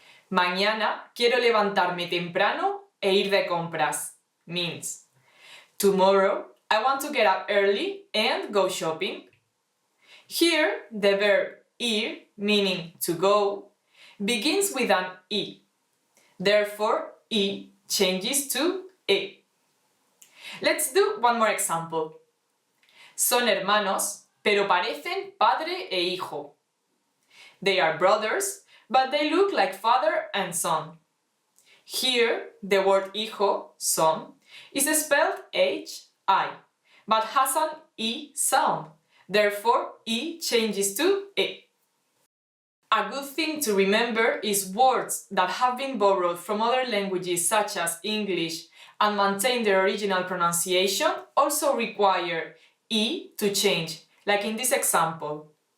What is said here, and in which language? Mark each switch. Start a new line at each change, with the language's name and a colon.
Spanish: Mañana quiero levantarme temprano e ir de compras
English: means tomorrow I want to get up early and go shopping. Here, the verb ir, meaning to go, begins with an I. Therefore, I changes to E. Let's do one more example.
Spanish: Son hermanos, pero parecen padre e hijo.
English: They are brothers, but they look like father and son. Here, the word hijo, son, is spelled H-I, but has an I sound. Therefore, I changes to E. A good thing to remember is words that have been borrowed from other languages such as English and maintain their original pronunciation also require I to change, like in this example.